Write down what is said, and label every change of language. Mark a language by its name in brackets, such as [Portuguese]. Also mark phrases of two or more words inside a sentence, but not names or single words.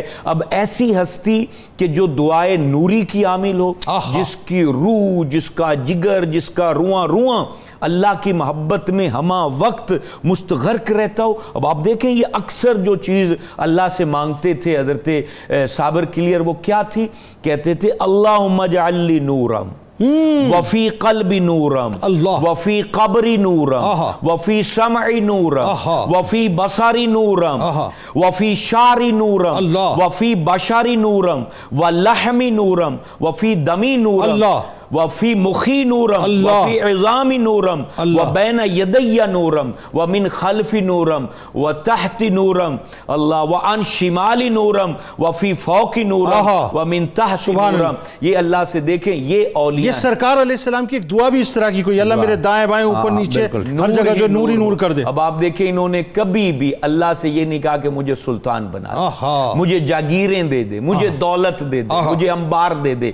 [Urdu] اب ایسی ہستی کہ جو دعائے نوری کی عامل ہو، جس کی روح، جس کا جگر، جس کا رواں رواں اللہ کی محبت میں ہمہ وقت مستغرق رہتا ہو۔ اب آپ دیکھیں یہ اکثر جو چیز اللہ سے مانگتے تھے حضرت صابر کلیئر، وہ کیا تھی؟ کہتے تھے [Arabic] اللہم اجعل لی نورم وفی قلبی نورم وفی قبری نورم وفی سمعی نورم وفی بصری نورم وفی شعری نورم وفی بشری نورم ولحمی نورم وفی دمی نورم وفی مخی نورم وفی عظامی نورم وبین یدی نورم ومن خلف نورم وتحت نورم اللہ وعن شمالی نورم وفی فوق نورم ومن تحت نورم۔ [Urdu] یہ اللہ سے دیکھیں، یہ اولیاء، یہ سرکار [Arabic] علیہ السلام [Urdu] کی ایک دعا بھی اس طرح کی، کوئی اللہ میرے دائیں بائیں اوپر نیچے ہر جگہ جو نور ہی نور کر دے۔ اب آپ دیکھیں انہوں نے کبھی بھی اللہ سے یہ نہیں کہا کہ مجھے سلطان بنا دے، مجھے جاگیریں دے دے، مجھے دولت دے دے، مجھے انبار دے دے۔